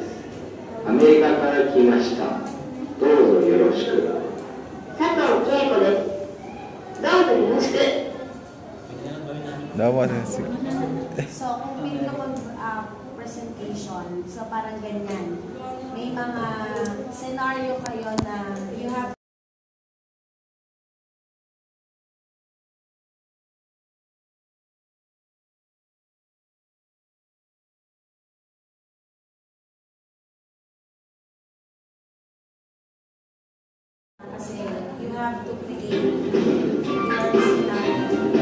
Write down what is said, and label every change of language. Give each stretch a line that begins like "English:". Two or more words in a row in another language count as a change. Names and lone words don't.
Japanese: アメリカから来ました。どうぞよろしく。佐藤恵子です。どうぞよろしく。 Dawa sih.
Filipino: So, kung pili ka presentation, so parang ganyan. May mga scenario kayo na
English: you have kasi you have to create your scenario.